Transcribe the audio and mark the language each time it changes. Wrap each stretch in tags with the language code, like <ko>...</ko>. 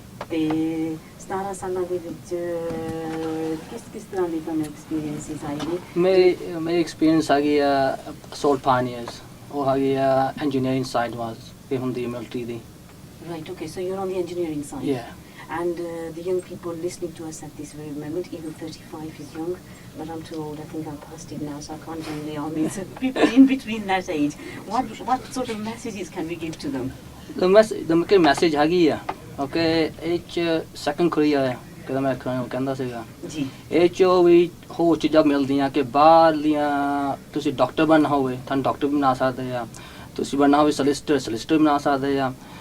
<pa>ਤੇ 17 ਸਾਲਾਂ ਦੇ ਵਿੱਚ ਕਿਸ ਤਰ੍ਹਾਂ ਦੀ ਤੁਹਾਨੂੰ ਐਕਸਪੀਰੀਅੰਸਿਸ ਆਏ ਨੇ? ਮੇਰੀ ਐਕਸਪੀਰੀਅੰਸ ਆ ਗਈ ਅਸੌਲਟ ਪਾਇਨੀਅਰਸ, ਉਹ ਆ ਗਈ ਇੰਜੀਨੀਅਰਿੰਗ ਸਾਈਡ ਵਾਸ ਇਹ ਹੁੰਦੀ military ਦੀ।</pa> <en>Right, okay, so you're on the engineering side. Yeah. And the young people listening to us at this very moment, even 35 is young, but I'm too old, I think I'm past it now, so I can't join the army. So people in between that age, what sort of messages can we give to them? The message</en> <pa>ਹੈਗੀ ਆ okay ਇਹ 'ਚ second Korea ਆ ਕਿਦਾ ਮੈਂ ਕਹਿੰਦਾ ਸੀਗਾ ਜੀ। ਇਹ 'ਚ ਵੀ ਹੋਰ ਚੀਜ਼ਾਂ ਮਿਲਦੀਆਂ ਕਿ ਬਾਹਰਲੀਆਂ ਤੁਸੀਂ ਡਾਕਟਰ ਬਣਨਾ ਹੋਵੇ ਤੁਹਾਨੂੰ ਡਾਕਟਰ ਵੀ ਬਣਾ ਸਕਦੇ ਆ, ਤੁਸੀਂ ਬਣਨਾ ਹੋਵੇ ਸਲਿਸਟਰ ਬਣਾ ਸਕਦੇ ਆ।</pa>